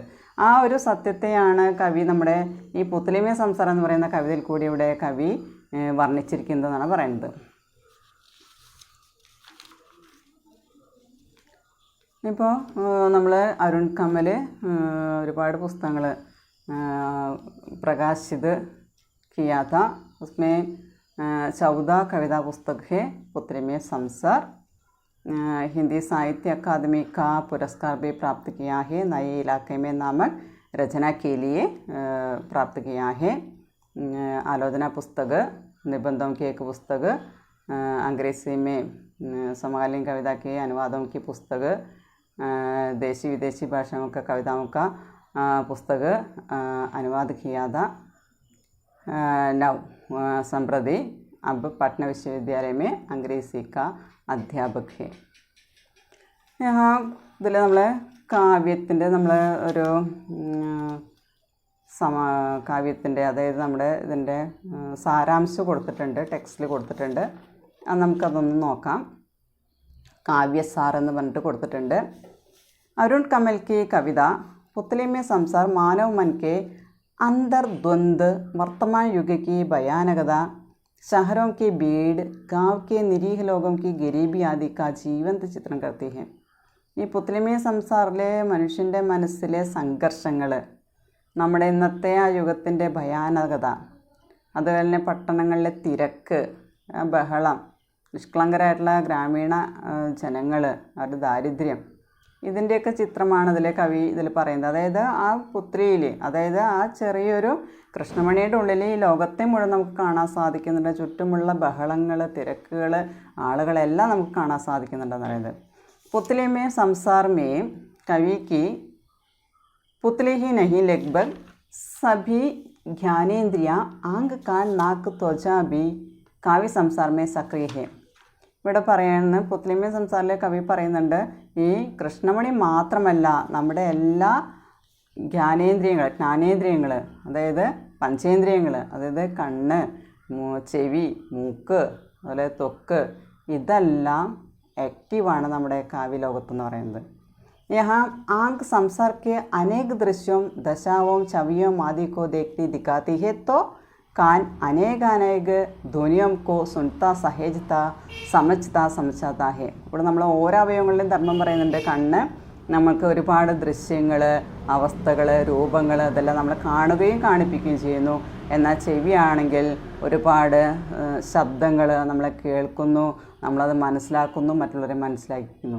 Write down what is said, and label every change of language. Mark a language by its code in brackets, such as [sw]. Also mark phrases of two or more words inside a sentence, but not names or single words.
[ml] ആ ഒരു സത്യത്തെയാണ് കവി നമ്മുടെ ഈ പുത്ലിമേ സംസാരം എന്ന് പറയുന്ന കവിതയിൽ കൂടി ഇവിടെ കവി വർണ്ണിച്ചിരിക്കുന്നതെന്നാണ് പറയുന്നത്. ഇപ്പോൾ നമ്മൾ അരുൺ കമൽ ഒരുപാട് പുസ്തകങ്ങൾ പ്രകാശിത് [hi] किया था, उसमें 14 कविता पुस्तक है पुत्री में संसार. हिंदी साहित्य अकादमी का पुरस्कार भी प्राप्त किया है. नए इलाके में नामक रचना के लिए प्राप्त किया है. आलोचना पुस्तक, निबंधों की एक पुस्तक, अंग्रेजी में समकालीन कविता के अनुवादों की पुस्तक, देशी विदेशी भाषाओं का कविताओं का पुस्तक अनुवाद किया था. नव संप्रति अब पटना विश्वविद्यालय में अंग्रेजी का अध्यापक है. [ml] यहाँ ഇതിൽ നമ്മൾ കാവ്യത്തിൻ്റെ ഒരു കാവ്യത്തിൻ്റെ, അതായത് നമ്മുടെ ഇതിൻ്റെ സാരാംശം കൊടുത്തിട്ടുണ്ട്, ടെക്സ്റ്റിൽ കൊടുത്തിട്ടുണ്ട്. അത് നമുക്കതൊന്ന് നോക്കാം. കാവ്യസാർ എന്ന് പറഞ്ഞിട്ട് കൊടുത്തിട്ടുണ്ട്. [hi] अरुण कमल की कविता पुतली में संसार मानव मन के अंदर द्वंद्व, वर्तमान युग की भयानकता, शहरों की भीड़, गांव के निरीह लोगों की गरीबी आदि का जीवंत चित्रण करती है. [ml] ഈ പുത്ലിമേ സംസാറിലെ മനുഷ്യൻ്റെ മനസ്സിലെ സംഘർഷങ്ങൾ, നമ്മുടെ ഇന്നത്തെ ആ യുഗത്തിൻ്റെ ഭയാനകത, അതുപോലെ തന്നെ പട്ടണങ്ങളിലെ തിരക്ക്, ബഹളം, നിഷ്കളങ്കരായിട്ടുള്ള ഗ്രാമീണ ജനങ്ങൾ, അവരുടെ ദാരിദ്ര്യം, ഇതിൻ്റെയൊക്കെ ചിത്രമാണ് കവി ഇതിൽ പറയുന്നത്. അതായത് ആ പുത്രിയിൽ, അതായത് ആ ചെറിയൊരു കൃഷ്ണമണിയുടെ ഉള്ളിൽ ഈ ലോകത്തെ മുഴുവൻ നമുക്ക് കാണാൻ സാധിക്കുന്നുണ്ട്. ചുറ്റുമുള്ള ബഹളങ്ങൾ, തിരക്കുകൾ, ആളുകളെല്ലാം നമുക്ക് കാണാൻ സാധിക്കുന്നുണ്ടെന്ന് പറയുന്നത്. [hi] पुतली में संसार में कवि की पुतली ही नहीं लगभग सभी ज्ञानेन्द्रियाँ आंग कान नाक त्वचा भी काव्य संसार में सक्रिय है. [ml] ഇവിടെ പറയുന്ന പുത്ലിമേ സംസാരിലെ കവി പറയുന്നുണ്ട്, ഈ കൃഷ്ണമണി മാത്രമല്ല നമ്മുടെ എല്ലാ ജ്ഞാനേന്ദ്രിയങ്ങൾ, അതായത് പഞ്ചേന്ദ്രിയങ്ങൾ, അതായത് കണ്ണ്, ചെവി, മൂക്ക്, അതുപോലെ ത്വക്ക്, ഇതെല്ലാം ആക്റ്റീവാണ് നമ്മുടെ കാവ്യലോകത്തെന്ന് പറയുന്നത്. [hi] यहाँ आंख संसार के अनेक दृश्यों, दशाओं, छवियों आदि को देखती दिखाती है, तो कान अनेक ध्वनियों को सुनता, सहेजता, समझता है. [ml] ഇവിടെ നമ്മൾ ഓരോ അവയവങ്ങളുടെയും ധർമ്മം പറയുന്നുണ്ട്. കണ്ണ് നമുക്ക് ഒരുപാട് ദൃശ്യങ്ങൾ, അവസ്ഥകൾ, രൂപങ്ങൾ, അതെല്ലാം നമ്മൾ കാണുകയും കാണിപ്പിക്കുകയും ചെയ്യുന്നു. എന്നാൽ ചെവിയാണെങ്കിൽ ഒരുപാട് ശബ്ദങ്ങൾ നമ്മളെ കേൾക്കുന്നു, നമ്മളത് മനസ്സിലാക്കുന്നു, മറ്റുള്ളവരെ മനസ്സിലാക്കുന്നു.